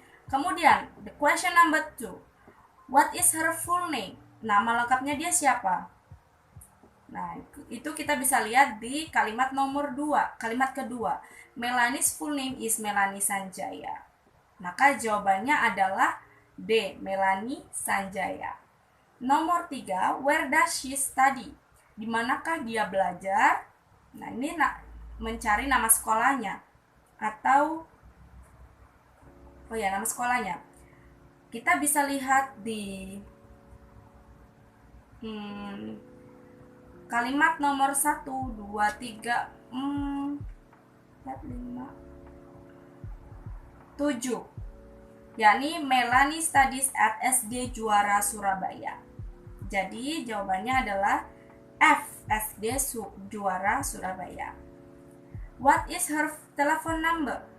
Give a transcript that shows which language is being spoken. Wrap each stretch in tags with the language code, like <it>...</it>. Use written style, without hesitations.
<id>Kemudian,</id> <en>the question number 2. What is her full name?</en> <id>Nama lengkapnya dia siapa? Nah, itu kita bisa lihat di kalimat nomor 2, kalimat kedua.</id> <en>Melanie's full name is Melanie Sanjaya.</en> <id>Maka jawabannya adalah D, Melanie Sanjaya. Nomor 3,</id> <en>where does she study?</en> <id>Di manakah dia belajar? Nah, ini mencari nama sekolahnya atau nama sekolahnya. Kita bisa lihat di kalimat nomor 1, 2, 3, 4, 5, 7. Yakni</id> <en>Melanie studies at SD Juara Surabaya.</en> <id>Jadi jawabannya adalah F, SD Juara Surabaya.</id> <en>What is her telephone number?</en>